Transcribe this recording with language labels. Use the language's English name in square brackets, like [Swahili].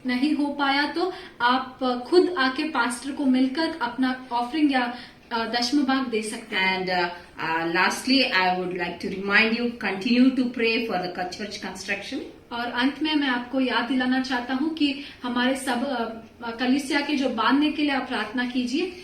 [Hindi] नहीं हो पाया तो आप खुद आके पास्टर को मिलकर अपना ऑफरिंग या दशम भाग दे सकते हैं. [English] And lastly, I would like to remind you, continue to pray for the church construction. [Hindi] और अंत में मैं आपको याद दिलाना चाहता हूँ कि हमारे सब कलीसिया के जो बांधने के लिए आप प्रार्थना कीजिए.